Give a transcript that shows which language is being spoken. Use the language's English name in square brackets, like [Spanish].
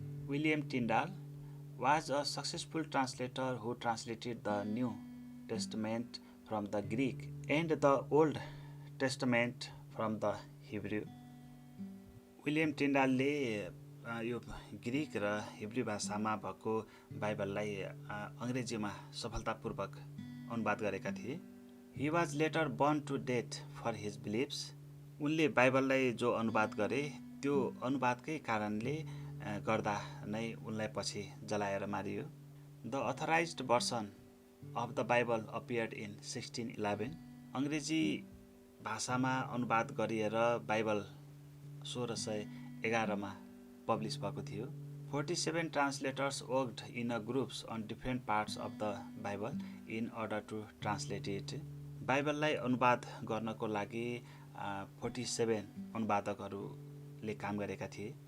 [English] William Tyndale was a successful translator who translated the New Testament from the Greek and the Old Testament from the Hebrew. [Nepali] William टिन्डालले यो Greek र Hebrew भाषामा भएको बाइबललाई अङ्ग्रेजीमा सफलतापूर्वक अनुवाद गरेका थिए। [English] He was later burn to death for his beliefs. [Nepali] उनले बाइबललाई जो अनुवाद गरे त्यो अनुवादकै कारणले गर्दा नै उनलाई पछि जलाएर Mario. [English] The authorised version of the Bible appeared in 1611। [Nepali] अङ्ग्रेजी भाषामा अनुवाद गरिएर बाइबल 1611 पब्लिस भएको थियो। [English] 47 translators worked in a groups on different parts of the Bible in order to translate it. [Nepali] बाइबललाई अनुवाद गर्नको लागि 47 अनुवादकहरूले काम गरेका थिए।